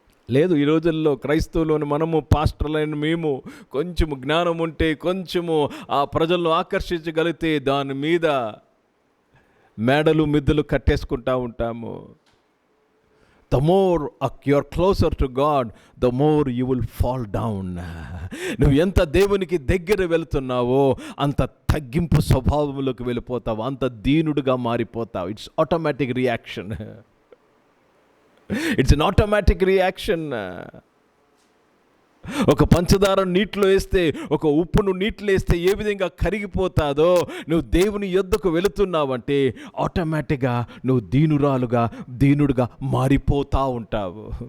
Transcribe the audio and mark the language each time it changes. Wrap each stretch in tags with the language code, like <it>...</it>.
<te>లేదు, ఈ రోజుల్లో క్రైస్తవులను మనము, పాస్టర్లైన మేము కొంచెము జ్ఞానం ఉంటే, కొంచెము ఆ ప్రజలను ఆకర్షించగలిగితే దాని మీద మేడలు మిద్దెలు కట్టేసుకుంటూ ఉంటాము.</te> <en>The more you are closer to God, the more you will fall down.</en> <te>నువ్వు ఎంత దేవునికి దగ్గర వెళుతున్నావో అంత తగ్గింపు స్వభావంలోకి వెళ్ళిపోతావు, అంత దీనుడుగా మారిపోతావు.</te> <en>It's automatic reaction. It's an automatic reaction.</en> <te>ఒక పంచదార నీటిలో వేస్తే, ఒక ఉప్పును నీటిలో వేస్తే ఏ విధంగా కరిగిపోతాదో, నువ్వు దేవుని యొద్దకు వెళుతున్నావంటే ఆటోమేటిక్గా నువ్వు దీనుడుగా మారిపోతూ ఉంటావు.</te>